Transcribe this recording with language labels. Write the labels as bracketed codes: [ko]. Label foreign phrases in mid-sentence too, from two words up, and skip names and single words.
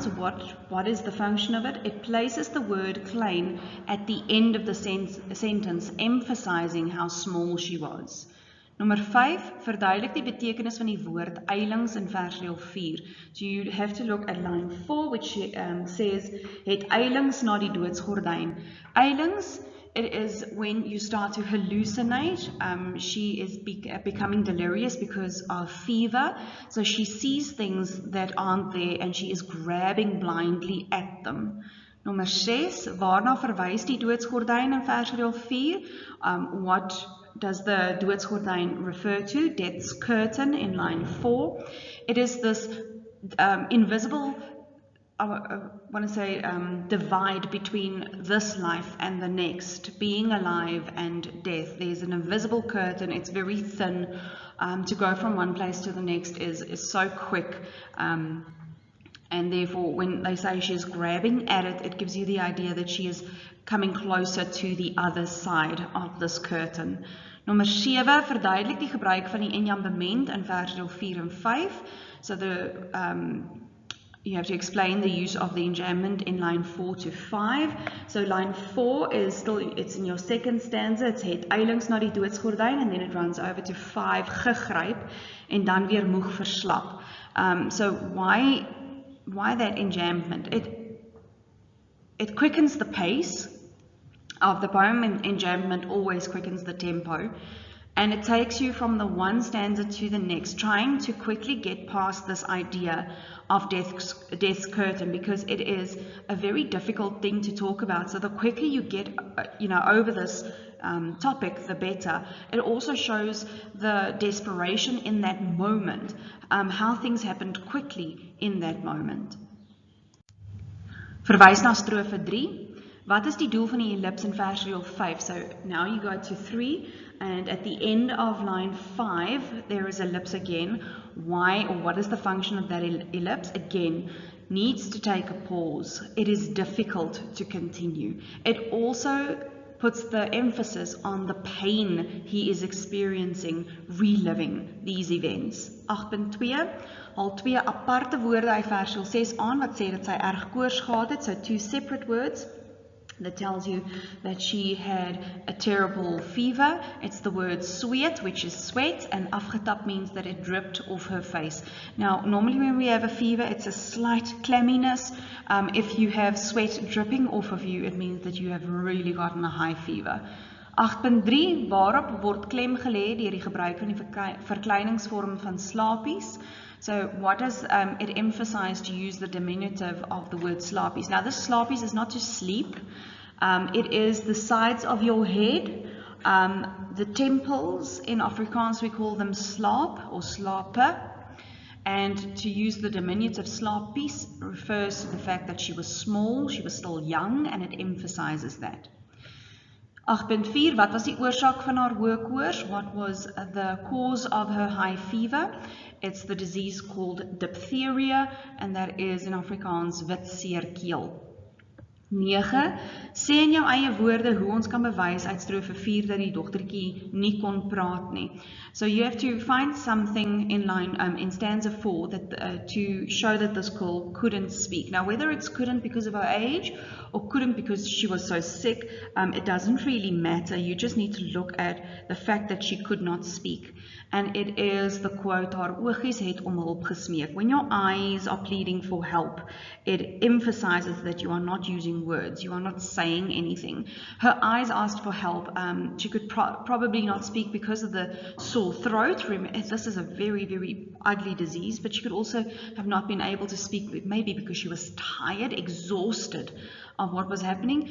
[en] So what is the function of it? It places the word klein at the end of the sentence, emphasizing how small she was. [af] Nommer 5, verduidelik die betekenis van die woord eilings in versdeel 4. [en] So you have to look at line 4, which says, [af] het eilings na die doodsgordijn. Eilings, [en] it is when you start to hallucinate. She is becoming delirious because of fever. So she sees things that aren't there and she is grabbing blindly at them. [af] Nommer 6, waarna verwys die doodsgordyn in versdeel 4? [en] What does the doodsgordyn refer to? Death's curtain in line 4. It is this invisible, I want to say, divide between this life and the next, being alive and death. There's an invisible curtain. It's very thin. To go from one place to the next is so quick. And therefore, when they say she's grabbing at it, it gives you the idea that she is coming closer to the other side of this curtain. [af] Nommer 7, verduidelik die gebruik van die enjambement in versdeel 4 en 5. [en] So you have to explain the use of the enjambment in line 4 to 5. So line 4 is still, it's in your second stanza. [af] It's het eilings na die doodsgordyn, [en] and then it runs over to 5, [af] gegryp, en dan weer moeg verslap. [en] So why that enjambment? It quickens the pace of the poem, and enjambment always quickens the tempo. And it takes you from the one stanza to the next, trying to quickly get past this idea of death's curtain, because it is a very difficult thing to talk about. So the quicker you get over this topic, the better. It also shows the desperation in that moment, how things happened quickly in that moment. [af] Verwys na strofe 3. Wat is die doel van die ellipse in versdeel 5? [en] So now you go to 3, and at the end of line 5, there is ellipse again. Why, or what is the function of that ellipse? Again, needs to take a pause. It is difficult to continue. It also puts the emphasis on the pain he is experiencing, reliving these events. [af] 8.2, haal 2 aparte woorde uit versdeel 6 aan, wat sê dat sy erg koors gehad het, [en] so 2 separate words. That tells you that she had a terrible fever. It's the word sweat, which is sweat, and afgetap means that it dripped off her face. Now, normally when we have a fever, it's a slight clamminess. If you have sweat dripping off of you, it means that you have really gotten a high fever. [af] 8.3, waarop word klem gelê deur die gebruik van die verkleiningsvorm van slapies. [en] So what does it emphasize to use the diminutive of the word slapies? Now this slapies is not to sleep. It is the sides of your head. The temples, in Afrikaans we call them slaap or slape. And to use the diminutive slapies refers to the fact that she was small, she was still young, and it emphasizes that. [af] 8.4, wat was die oorsaak van haar hoë koors? [en] What was the cause of her high fever? It's the disease called diphtheria, and that is in Afrikaans [af] wit seerkeel. 9. Sê in jou eie woorde hoe ons kan bewys uit strofe 4 dat die dogtertjie nie kon praat nie. [en] So you have to find something in line in stanza 4 that to show that this girl couldn't speak. Now whether it's couldn't because of her age or couldn't because she was so sick, it doesn't really matter. You just need to look at the fact that she could not speak. And it is the quote, [af] haar oogies het om hulp gesmeek. [en] When your eyes are pleading for help, it emphasizes that you are not using words, you are not saying anything. Her eyes asked for help. She could probably not speak because of the sore throat. This is a very, very ugly disease, but she could also have not been able to speak, maybe because she was tired, exhausted of what was happening.